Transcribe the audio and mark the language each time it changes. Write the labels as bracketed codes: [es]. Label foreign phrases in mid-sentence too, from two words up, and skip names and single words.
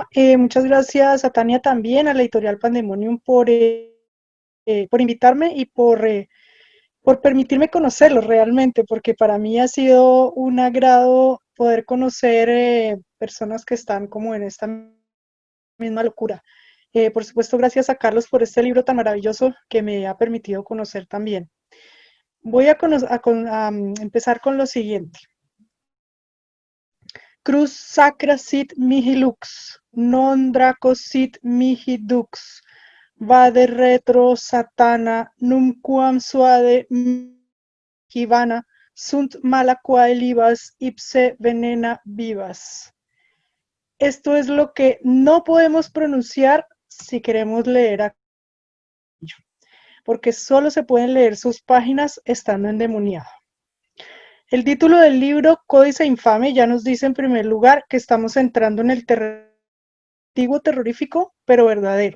[es] Muchas gracias a Tania también, a la editorial Pandemonium, por invitarme y por permitirme conocerlos realmente, porque para mí ha sido un agrado poder conocer personas que están como en esta misma locura. Por supuesto, gracias a Carlos por este libro tan maravilloso que me ha permitido conocer también. Voy a empezar con lo siguiente. [la] Cruz sacra sit mihi lux, non draco sit mihi dux, vade retro satana, numquam suade hivana, sunt mala quae libas, ipse venena vivas. [es] Esto es lo que no podemos pronunciar si queremos leer aquello, porque solo se pueden leer sus páginas estando endemoniado. El título del libro, Códice Infame, ya nos dice en primer lugar que estamos entrando en el antiguo terrorífico, pero verdadero.